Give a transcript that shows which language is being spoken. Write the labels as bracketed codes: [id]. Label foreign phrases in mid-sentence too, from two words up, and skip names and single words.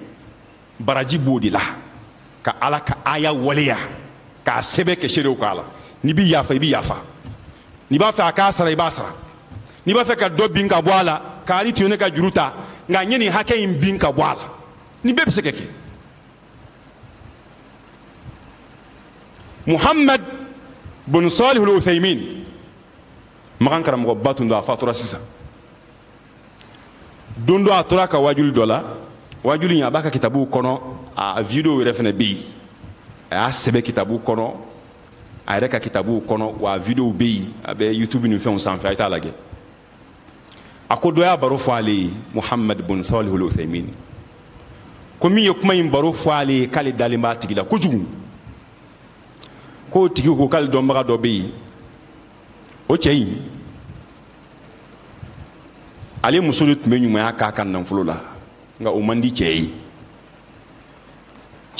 [bm] Baraji b'o de la, ka Ala ka aya waleya k'a sɛbɛn kɛ seerew k'a la. N'i bɛ yafa i bɛ yafa, n'i b'a fɛ a k'a sara i b'a sara, n'i b'a fɛ ka dɔ bin ka bɔ a la k'ale tun ye ne ka juru ta nka n ye nin hakɛ in bin ka bɔ a la, nin bɛɛ bɛ se ka kɛ. Muhammad bin Salih al-Uthaymin, makan karamɔgɔba tun don, a fatura sisan. Don dɔ a tora ka wajuli dɔ la, wajuli in a b'a ka kitabuw kɔnɔ, a video yɛrɛ fana bɛ yen, a y'a sɛbɛn kitabu kɔnɔ, a yɛrɛ ka kitabuw kɔnɔ, wa video bɛ yen, a bɛ YouTube ni fɛnw sanfɛ, a ye t'a lajɛ. A ko dɔ y'a baro fɔ ale ye, Muhammad bin Salih al-Uthaymin, ko min ye kuma in baro fɔ ale ye k'ale dalen b'a tigi la kojugu, k'o tigi ko k'ale dɔnbaga dɔ bɛ yen, o cɛ in ale muso de tun bɛ ɲumanya k'a ka nafolo la, nka o man di cɛ ye.